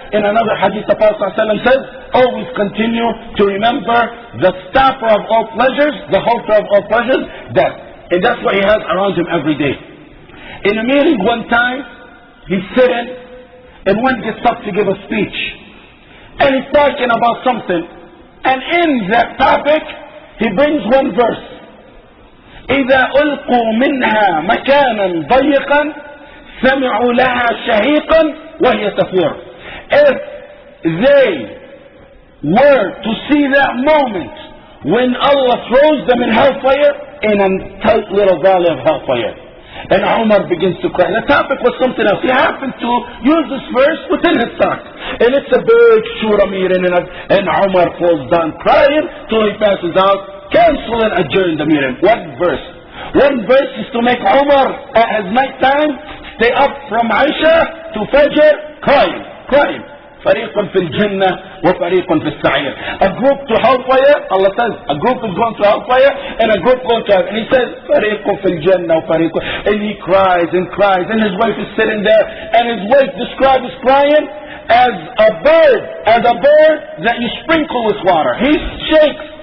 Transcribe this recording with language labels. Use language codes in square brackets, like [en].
[en] In another hadith, the Prophet sallallahu alaihi wasallam says, always continue to remember the stopper of all pleasures, the halter of all pleasures, death. And that's what he has around him every day. In a meeting one time, he's sitting, and one gets up to give a speech. And he's talking about something. And in that topic, he brings one verse. [ar] إذا ألقوا منها مكانا ضيقا سمعوا لها شهيقا وهي تفور. [en] If they were to see that moment when Allah throws them in hellfire, in a tight little valley of hellfire, and Umar begins to cry. The topic was something else. He happened to use this verse within his talk, and it's a big shura meeting, and Umar falls down crying till he passes out. Cancel and adjourn the meeting. One verse. One verse is to make Umar at his night time stay up from Aisha to Fajr crying. [ar] فريق في الجنة وفريق في السعير. [en] A group to hellfire, Allah says, a group is going to hellfire and a group going to heaven. And he says, [ar] فريق في الجنة وفريق. [en] And he cries and cries, and his wife is sitting there, and his wife describes crying as a bird that you sprinkle with water. He shakes.